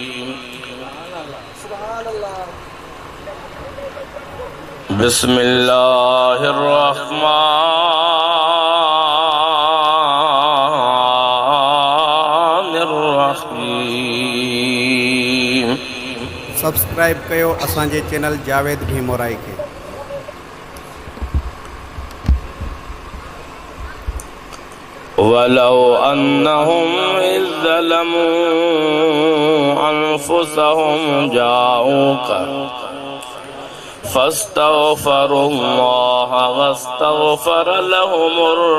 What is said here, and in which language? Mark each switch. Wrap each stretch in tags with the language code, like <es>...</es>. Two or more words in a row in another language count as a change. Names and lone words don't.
<ar>بسم الله الرحمن الرحيم.</ar> <sd>सब्सक्राइब कयो असांजे चैनल जावेद भी मोराई खे।</sd> <ar>ولو أنهم إذ ظلموا أنفسهم جاءوك فاستغفروا الله واستغفر لهم الر</ar>